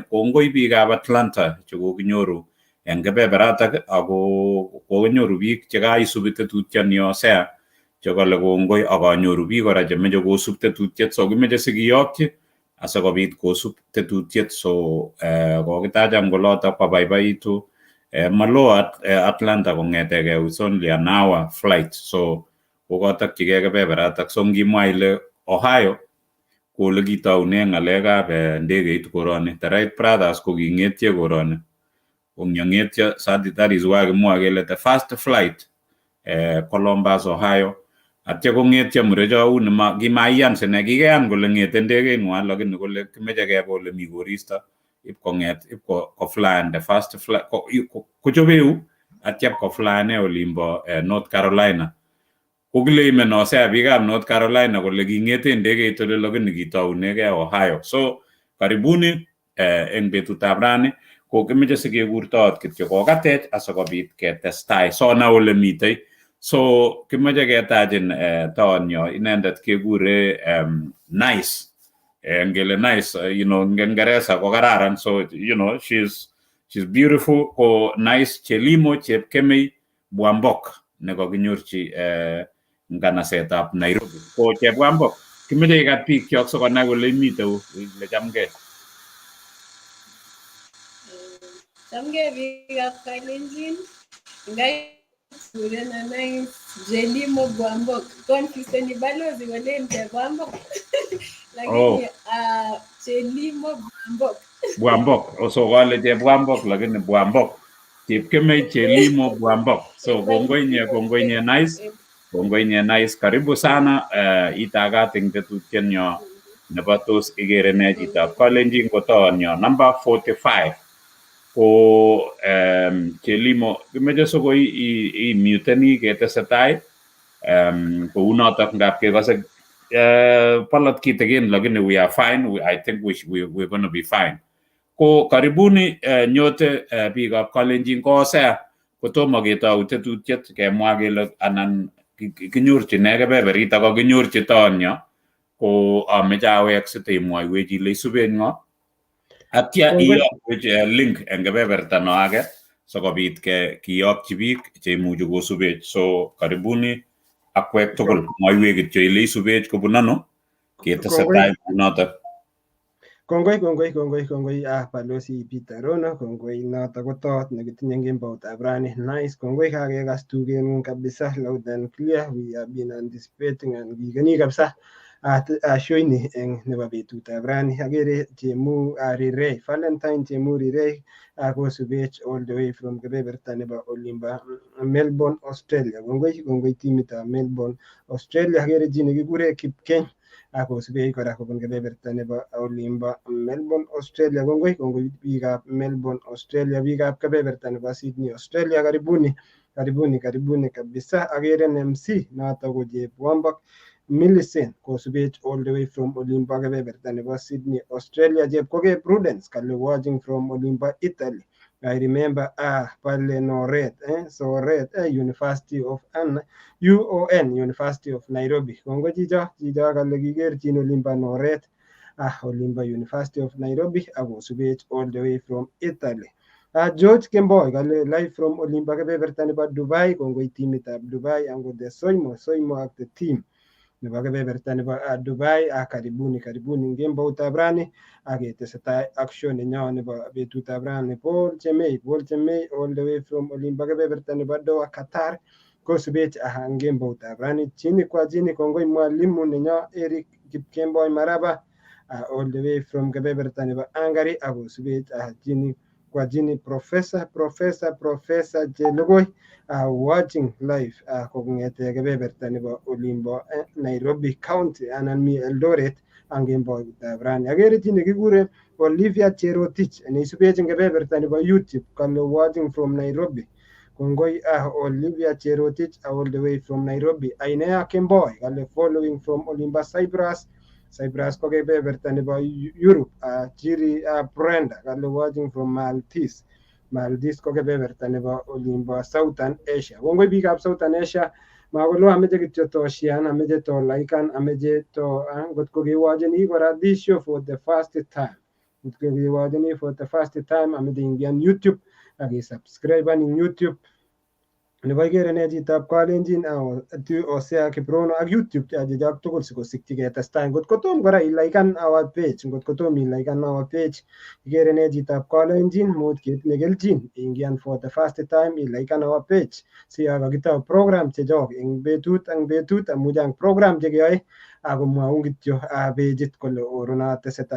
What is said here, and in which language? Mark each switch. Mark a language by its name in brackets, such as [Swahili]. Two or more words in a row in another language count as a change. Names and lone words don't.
[Kalenjin] Kongoi biikab Atlanta chekokinyoru eng kebeberatak ako kokinyoru biik chekaisubi tetutioni Osea chekale kongoi akanyoru biik kora chemeche kosub tetutiet so kimeche sikiyokyi asikobit kosub tetutiet so kokitacham kolotok kwabaibaitu malo Atlanta kong'etegei [English] it's only an hour flight [Kalenjin] so kokatokyigei kebeberatak so ngimwa ile Ohio ko ole kitoune ng'alekab ndegeit koroni. [English] The Wright brothers [Kalenjin] ko king'etye koroni kong'etyo [English] that is why [Kalenjin] kimwoe kele [English] the first flight [Kalenjin] Columbus Ohio atya kong'etyo murecho uni kimaiyan sine kikeyan kole ng'ete ndegeing'wa lakini kole kimeche kebe ole mi koristo ipkoflyan [English] the first flight [Kalenjin] kochobeu atya pkoflyane olimbo North Carolina. Kokile imen Osea biikab North Carolina kole king'ete ndegeit ole lakini kitounegei Ohio. So karibuni eng betutab rani ko kimeche sikekurtot kityo kokatech asikobit ketestai sona ole mitei. So kimeche ketachin taonyo inendet kekure Nice. Ngele Nice, [English] you know, [Kalenjin] Ngeresa ko kararan. [English] So, you know, she's beautiful. [Kalenjin] Ko Nice Jelimo chepkemei Bwambok ne kakinyorchi nganasetab Nairobi. Ko Bwambok, kimeche ikat biik kyok sikonai kole imiteu ile chamgei. Chamgei biikab Kalenjin. Surena Nice Jelimo Bwambok. Confuseni balozi wale Bwambok. Lakini Jelimo Bwambok. Bwambok. So wale Bwambok lakini Bwambok. Chepkemei Jelimo Bwambok. So kongoi nye Nice. Kongoi nye Nice. Karibu sana itagat ing tetutienyo nebo tos igere ne chitab Kalenjin ko taonyo number 45. Ko Jelimo kimeche sokoi I muteni ketesetai ko unotok ngap kekose palat kitikin lakini [English] we are fine. I think we're going to be fine. [Kalenjin] Ko karibuni nyote biikab Kalenjin kosea kotomo ketou tetutiet kemwa kele anan kinyorchi ne kebeberit ako kinyorchi taonyo ko ameche awek sitemwoiwech ile isuben ngo atya iyokwech link eng kebeberta no age sikobit kiyokchi biik cheimuchi kosubech. So karibuni akwek tugul mwaiwech kityo ile isubech kobun ano ketesetai notok. Kongoi balozi Peter Rono, kongoi notok ko tot nekitinye eng kemboutab rani. Nice, kongoi kakekas tugeng'ung kabisa [English] loud and clear. We have been anticipating and [Kalenjin] kikeni kabisa shoini eng nebo betutab rani. Agere chemu Rirei, Valentine chemu Rirei kosubech [English] all the way from [Kalenjin] kebeberta nebo olimba Melbourne, Australia. Kongoi timitab Melbourne, Australia. Agere chi nekikure Kipkeny akosubech kora kobun kebeberta nebo olimba Melbourne, Australia. Kongoi biikab Melbourne, Australia. Biikab kebeberta nebo Sydney, Australia. Karibuni kabisa. Agere MC notok ko Bwambok Millicent kosubech [English] all the way from [Kalenjin] olimba kebeberta nebo Sydney, Australia. Koke Prudence kale [English] watching from [Kalenjin] olimba Italy. [English] I remember [Kalenjin] pale Noret, Soret, University of UON, University of Nairobi. Kongo chicho kale kikerchin olimba Noret, olimba University of Nairobi, akosubech [English] all the way from [Kalenjin] Italy. George Kemboy kale [English] live from [Kalenjin] olimba kebeberta nebo Dubai. Kongoi timitab Dubai ango the Soimo ak [English] the team [Kalenjin] nebo kebeberta nebo Dubai. Karibuni ngemboutab rani aketesetai action nenyo nebo betutab rani. Paul Chemei [English] all the way from [Kalenjin] olimba kebeberta nebo Doha, Qatar kosubech ngemboutab rani. Chini kongoi mwalimu nenyo Eric Kipkemboi Maraba [English] all the way from [Kalenjin] kebeberta nebo Hungary akosubech chini professor Jelogoi [English] watching live [Kalenjin] kongete kebeberta nebo olimbo Nairobi County anan mi Eldoret angemboutab rani. Agere chi nekikure Olivia Cherotich neisubech eng kebeberta nebo YouTube kale [English] watching from [Kalenjin] Nairobi. Kongoi Olivia Cherotich [English] all the way from [Kalenjin] Nairobi. Ainea Kemboi kale [English] following from [Kalenjin] olimba Cyprus ko kebeberta nebo Europe. Chiri Brenda kale [English] watching from [Kalenjin] Maltese ko kebeberta nebo olimbo Southern Asia. Kongoi biikab Southern Asia makolo ameche kityo [English] to share, [Kalenjin] ameche [English] to like, [Kalenjin] ameche to ngotko kewacheni kora [English] this show for the first time. [Kalenjin] Ngotko kewacheni [English] for the first time [Kalenjin] ameche ingian YouTube akisubscribe ning YouTube nebo igere ne chitab Kalenjin Osea Kiprono ak YouTube chachak tugul sikosikyi ketestai. Ngotko tom kora ilaikan [English] our page, [Kalenjin] igere ne chitab Kalenjin mut ketinye kelchin ingian [English] for the first time [Kalenjin] ilaikan [English] our page [Kalenjin] si kakitau program chechok eng betut amuch ang program chekeyoe akomwaun kityo pageit kole orona tesetai.